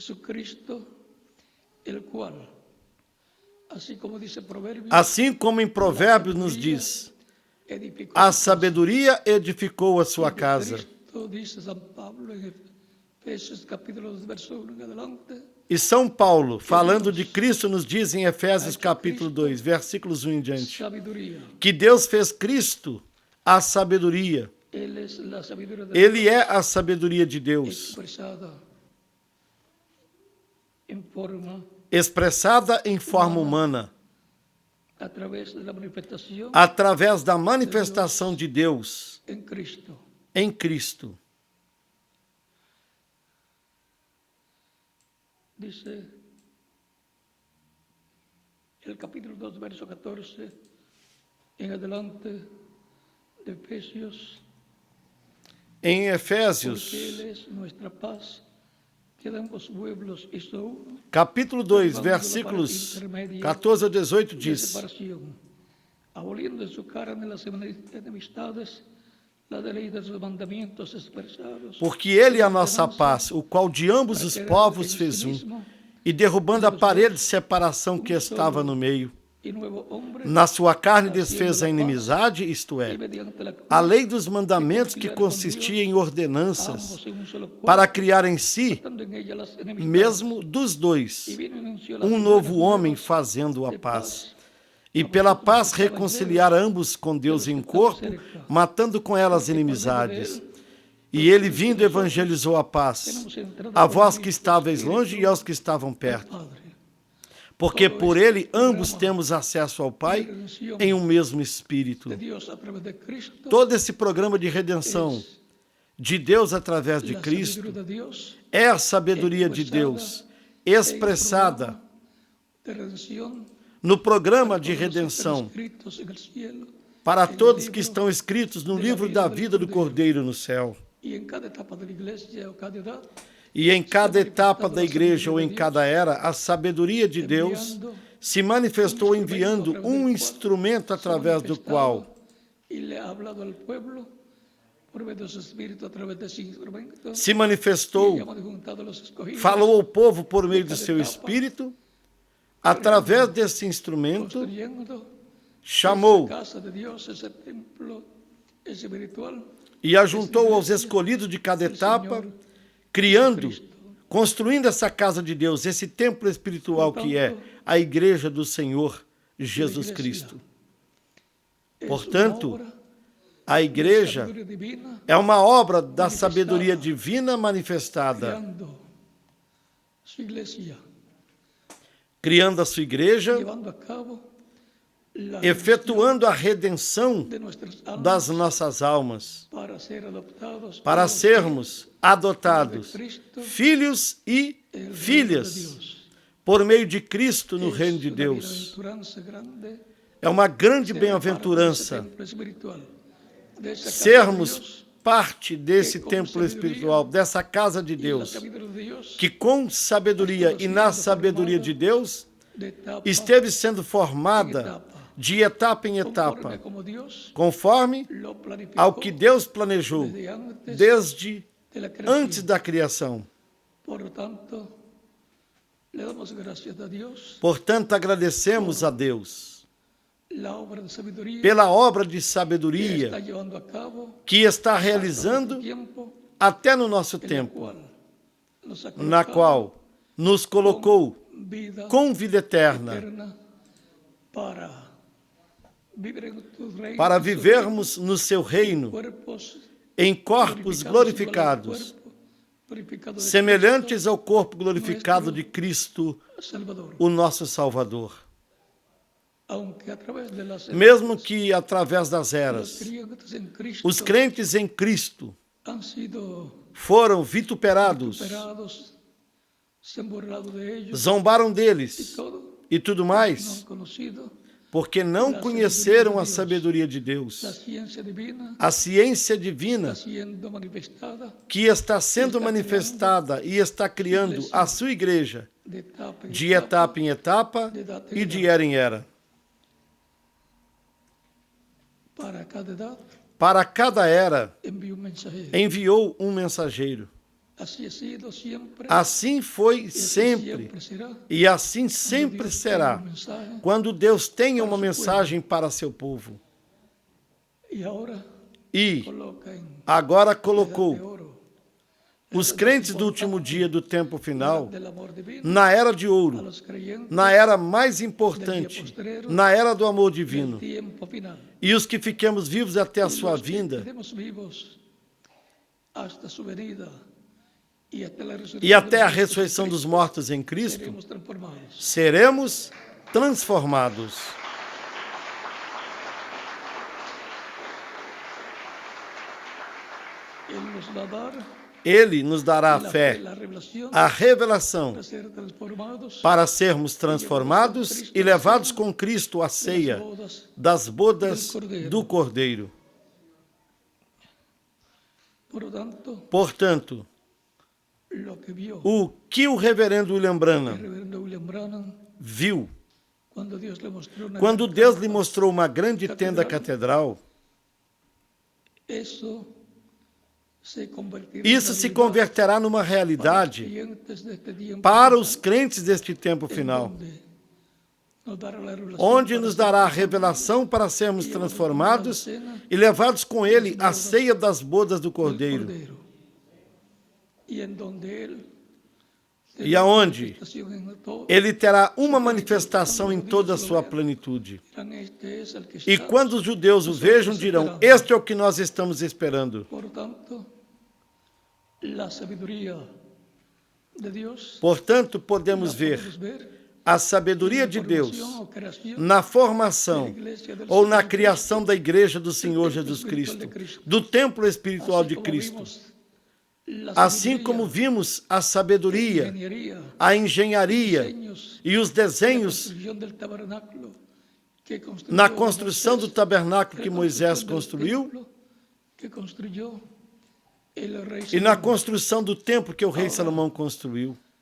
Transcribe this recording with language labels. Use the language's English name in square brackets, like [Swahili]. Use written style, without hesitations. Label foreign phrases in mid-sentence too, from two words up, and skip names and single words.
[Portuguese] Assim como em Provérbios nos diz, a sabedoria edificou a sua casa. E São Paulo, falando de Cristo, nos diz em Efésios capítulo 2, versículos 1 em diante, [Spanish] sabiduría. [Portuguese] que Deus fez Cristo a sabedoria. [Spanish] Él es la sabiduría de [Portuguese] Ele [Spanish] Dios [Portuguese] é a sabedoria de Deus, [Spanish] expresada en forma [Portuguese] expressada em forma humana, [Spanish] a través de la manifestación [Portuguese] através da manifestação de Deus [Spanish] en Cristo. [Portuguese] em Cristo. [Spanish] Dice el capítulo 2, verso 14, en adelante de Efesios, [Portuguese] Em porque Efésios, [Spanish] Él es nuestra paz, que de ambos pueblos hizo uno, [Portuguese] capítulo 2, versículos 14 a 18 de diz: [Spanish] separación, aboliendo en su carne las enemistades, la de ley de sus mandamientos expresados, [Portuguese] Porque ele é a nossa paz, o qual de ambos os povos fez um, e derrubando a parede de separação que estava no meio, [Spanish] y nuevo hombre, [Portuguese] na sua carne desfez a inimizade, isto é, [Spanish] y mediante la cruz, [Portuguese] a lei dos mandamentos que consistia em ordenanças, [Spanish] ambos en un solo cuerpo, [Portuguese] para criar em si, [Spanish] dando en ella las enemistades, [Portuguese] mesmo dos dois, [Spanish] y vino y anunció las [Portuguese] um [Spanish] buenas [Portuguese] novo homem [Spanish] nuevas [Portuguese] fazendo a de paz. E pela paz reconciliar ambos com Deus em corpo, matando com ela as inimizades. E ele vindo evangelizou a paz, a vós que estáveis longe e aos que estavam perto. [Spanish] Padre. [Portuguese] Porque por ele ambos temos acesso ao Pai em um mesmo Espírito. [Spanish] De Dios a través de Cristo, [Portuguese] Todo esse programa de redenção de Deus através de [Spanish] la [Portuguese] Cristo [Spanish] sabiduría de Dios, [Portuguese] é a sabedoria de Deus expressada [Spanish] de redención, [Portuguese] no programa de redenção [Spanish] escritos en el cielo, [Portuguese] para todos que estão escritos no livro da vida do Cordeiro no céu. [Spanish] y en cada etapa de la iglesia o cada edad, [Portuguese] E em cada etapa da igreja ou em cada era, a sabedoria de Deus se manifestou enviando um instrumento através do qual [Spanish] y le ha hablado al pueblo por medio de su espíritu a través de ese instrumento, [Portuguese] se manifestou, [Spanish] llamado y juntado a los escogidos, [Portuguese] falou ao povo por meio do seu Espírito, através desse instrumento, [Spanish] construyendo [Portuguese] chamou [Spanish] esa casa de Dios, ese templo espiritual, [Portuguese] e ajuntou aos escolhidos de cada etapa, criando, construindo essa casa de Deus, esse templo espiritual que é a igreja do Senhor Jesus Cristo. Portanto, a igreja [Spanish] sabiduría divina, [Portuguese] é uma obra da sabedoria divina manifestada, [Spanish] creando su iglesia, [Portuguese] criando a sua igreja, [Spanish] llevando a cabo la [Portuguese] efetuando a redenção [Spanish] de nuestras almas [Portuguese] das nossas almas, [Spanish] para ser adoptados [Portuguese] para por sermos adotados, Cristo, filhos e [Spanish] el reino de [Portuguese] filhas, [Spanish] Dios. [Portuguese] por meio de Cristo no reino de [Spanish] Es una [Portuguese] Deus. [Spanish] bienaventuranza grande [Portuguese] É uma grande [Spanish] ser parte [Portuguese] bem-aventurança desse templo espiritual, dessa casa de sermos Deus, parte desse templo espiritual, dessa casa de [Spanish] y la [Portuguese] Deus, [Spanish] sabiduría de Dios, [Portuguese] que com sabedoria e na sabedoria de Deus [Spanish] de etapa [Portuguese] esteve sendo formada de etapa em etapa, [Spanish] conforme como Dios [Portuguese] conforme [Spanish] lo planificó [Portuguese] ao que Deus planejou [Spanish] desde antes [Portuguese] desde [Spanish] de la creación. [Portuguese] antes da criação. [Spanish] Por lo tanto, le damos gracias a Dios [Portuguese] Portanto, agradecemos a Deus [Spanish] la obra de sabiduría [Portuguese] pela obra de que sabedoria [Spanish] está llevando a cabo [Portuguese] que está [Spanish] hasta [Portuguese] realizando [Spanish] nuestro tiempo, [Portuguese] até no nosso [Spanish] en la [Portuguese] tempo, [Spanish] cual nos ha [Portuguese] na [Spanish] colocado [Portuguese] qual nos colocou [Spanish] vida [Portuguese] com vida eterna, [Spanish] eterna para vivir en tu reino, [Portuguese] para [Spanish] en su [Portuguese] vivermos no seu reino, [Spanish] cuerpos [Portuguese] em corpos glorificados, [Spanish] glorificados de [Portuguese] semelhantes ao corpo glorificado de Cristo, [Spanish] Cristo Salvador. [Portuguese] o nosso Salvador. [Spanish] Aunque a través de las [Portuguese] Mesmo que através das [Spanish] los [Portuguese] eras, [Spanish] creyentes en Cristo [Portuguese] os crentes em Cristo [Spanish] han sido [Portuguese] foram vituperados, [Spanish] superados, se han burlado de ellos [Portuguese] zombaram [Spanish] y [Portuguese] deles [Spanish] todo, [Portuguese] e tudo [Spanish] no han [Portuguese] mais, [Spanish] conocido [Portuguese] porque não conheceram a sabedoria de Deus, [Spanish] la ciencia divina [Portuguese] a ciência divina [Spanish] está siendo manifestada [Portuguese] que está sendo manifestada e está criando a sua igreja [Spanish] de etapa en [Portuguese] de etapa em etapa e de era em era. [Spanish] para cada edad [Portuguese] Para cada era [Spanish] envió un mensajero. [Portuguese] enviou um mensageiro. [Spanish] Así ha sido siempre [Portuguese] Assim foi [Spanish] y así [Portuguese] sempre [Spanish] siempre será. [Portuguese] e assim sempre [Spanish] Dios [Portuguese] será, [Spanish] tiene un mensaje, [Portuguese] quando Deus tenha uma mensagem para seu povo. [Spanish] y ahora [Portuguese] E [Spanish] coloca en [Portuguese] agora [Spanish] de colocou oro [Portuguese] os crentes do último dia do tempo final, [Spanish] del amor divino, [Portuguese] na era de a ouro, [Spanish] los creyentes [Portuguese] na era mais importante, na era do amor [Spanish] del [Portuguese] divino, [Spanish] tiempo final. [Portuguese] e os que fiquemos vivos até a [Spanish] Y [Portuguese] sua [Spanish] los que [Portuguese] vinda, [Spanish] quedemos vivos hasta su venida y hasta la resurrección [Portuguese] e até [Spanish] de [Portuguese] a [Spanish] los muertos en [Portuguese] ressurreição dos [Spanish] Cristo, [Portuguese] mortos em Cristo, [Spanish] seremos transformados. [Portuguese] seremos transformados. [Spanish] Él nos va a dar [Portuguese] Ele nos dará a fé, [Spanish] la revelación [Portuguese] a revelação, [Spanish] para ser transformados [Portuguese] para sermos transformados e levados com Cristo à ceia das bodas do Cordeiro. Portanto, [Spanish] lo que vio [Portuguese] o que o reverendo William [Spanish] el [Portuguese] Branham [Spanish] reverendo William Branham [Portuguese] viu quando Deus lhe mostrou una quando [Spanish] gran [Portuguese] Deus lhe mostrou uma grande tenda catedral, isso [Spanish] se convertirá [Portuguese] isso [Spanish] en [Portuguese] se [Spanish] realidad [Portuguese] converterá numa realidade [Spanish] clientes de este tiempo [Portuguese] para final, os crentes deste tempo [Spanish] en [Portuguese] final, [Spanish] donde nos dará la revelación [Portuguese] onde [Spanish] para [Portuguese] nos [Spanish] ser [Portuguese] dará a revelação para sermos transformados e levados com Ele à ceia das bodas do [Spanish] del [Portuguese] Cordeiro, [Spanish] y en donde él [Portuguese] e aonde [Spanish] manifestación en todo, [Portuguese] Ele terá uma manifestação em toda a sua plenitude. [Spanish] dirán, este es el que [Portuguese] E [Spanish] está. [Portuguese] quando os judeus o vejam, dirão: este é o que nós estamos esperando. [Spanish] Por tanto, la sabiduría de Dios [Portuguese] Portanto, podemos ver a sabedoria de Deus na formação ou na criação da igreja do Senhor Jesus Cristo, do templo espiritual de Cristo. Assim como vimos a sabedoria, a engenharia e os desenhos na construção do tabernáculo que Moisés construiu e na construção do templo que o rei Salomão construiu.